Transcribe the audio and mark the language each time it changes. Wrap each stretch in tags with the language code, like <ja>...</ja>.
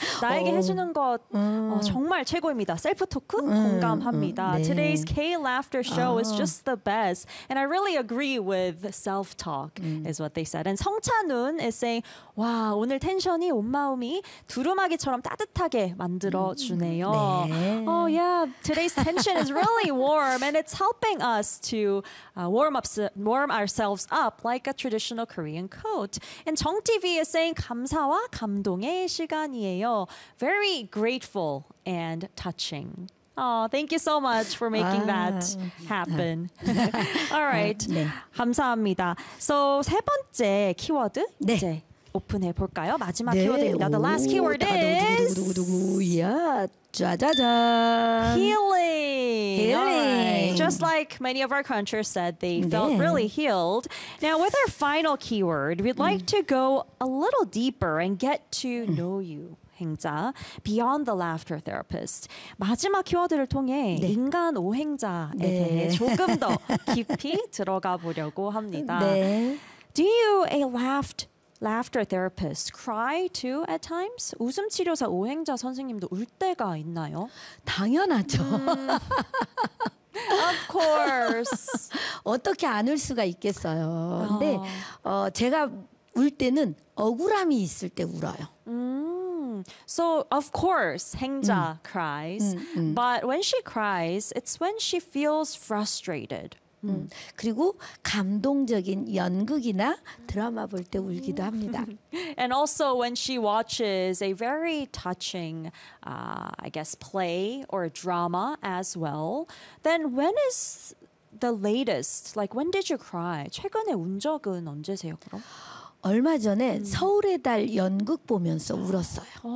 <ko>나에게 해주는 것 정말 최고입니다. 셀프 토크 공감합니다. 네.</ko> <en>Today's K laughter show is just the best, and I really agree with self talk is what they said. And</en> <ko>성찬훈</ko> <en>is saying,</en> <ko>와 오늘 텐션이 온 마음이 두루마기처럼 따뜻하게 만들어 주네요. 네.</ko> <en>Oh yeah, today's tension is really warm, and it's helping us to warm ourselves up like a traditional Korean coat. And 정 TV is saying,</en> <ko>감사와 감동의 시간이</ko> <en>Very grateful and touching. Oh, thank you so much for making that happen. All right.</en> <ko>네. 감사합니다.</ko> <en>So,</en> <ko>세 번째 키워드 네. 이제 오픈해 볼까요? 마지막 네. 키워드입니다.</ko> <en>The last keyword is... Yeah. 짜자자. Healing. Right. Just like many of our crunchers said, they felt really healed. Now, with our final keyword, we'd like to go a little deeper and get to know you, Haengja, beyond the laughter therapist.</en> <ko>마지막 키워드를 통해 네. 인간 오행자에 대해 조금 더 깊이 들어가 보려고 합니다. 네.</ko> <en>Do you a laughter therapist cry too at times?</en> <ko>웃음 치료사 오행자 선생님도 울 때가 있나요? 당연하죠.</ko> <en>Of course.</en> <ko>어떻게 안 울 수가 있겠어요. 근데 제가 울 때는 억울함이 있을 때 울어요.</ko> <en>So of course, Haengja cries. But when she cries, it's when she feels frustrated.</en> <ko>그리고 감동적인 연극이나 드라마 볼 때 울기도 합니다.</ko> <en>And also when she watches a very touching, I guess, play or drama as well. Then when is the latest? Like, when did you cry?</en> <ko>최근에 운 적은 언제세요, 그럼? 얼마 전에 서울의 달 연극 보면서 울었어요.</ko>